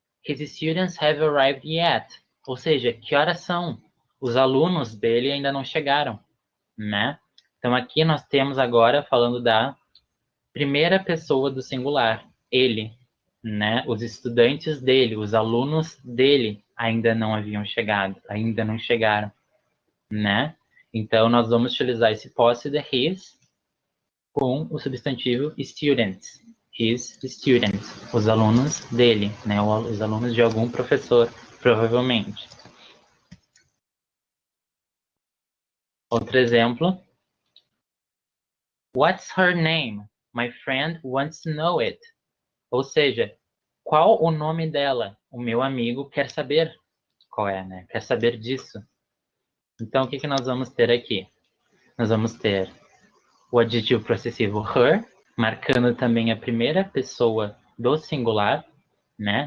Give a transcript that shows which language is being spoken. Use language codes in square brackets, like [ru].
[en] His students have arrived yet. [pt] Ou seja, que horas são? Os alunos dele ainda não chegaram, né? Então aqui nós temos agora falando da primeira pessoa do singular, ele, né? Os estudantes dele, os alunos dele ainda não haviam chegado, ainda não chegaram, né? Então nós vamos utilizar esse posse de his com o substantivo students. [en] His students, [pt] os alunos dele, né? Os alunos de algum professor, provavelmente. Outro exemplo. [en] What's her name? My friend wants to know it. [pt] Ou seja, qual o nome dela? O meu amigo quer saber qual é, né? Quer saber disso. Então, o que nós vamos ter aqui? Nós vamos ter o adjetivo possessivo her, marcando também a primeira pessoa do singular, né?